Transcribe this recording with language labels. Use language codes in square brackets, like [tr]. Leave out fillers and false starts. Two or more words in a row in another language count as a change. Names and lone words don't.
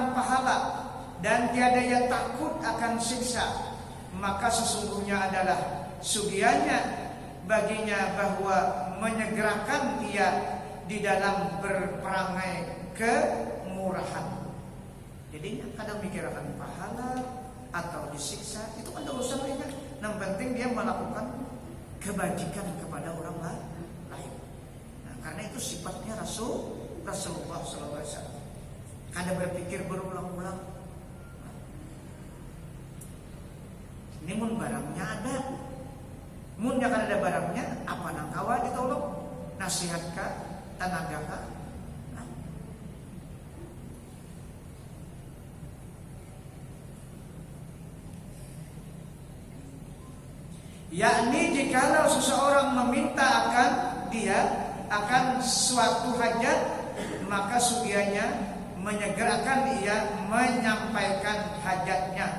[ms] pahala dan tiada ia takut akan siksa, maka sesungguhnya adalah sugianya baginya bahwa menyegerakan ia di dalam berperangai kemurahan. [bjn] Jadi kadang mikirkan pahala atau disiksa itu kan urusan lainnya. [id] Yang penting dia melakukan kebajikan kepada orang lain. Nah, karena itu sifatnya Rasulullah SAW. [bjn] Kada berpikir berulang-ulang. Ini mun barangnya ada. Mun jangan ada barangnya, apa nang kawa ditolong? Nasihat kah? Tenaga kah? Nah. [ms] Yakni jikalau seseorang meminta akan dia akan suatu hajat, maka sugianya menyegerakan ia menyampaikan hajatnya.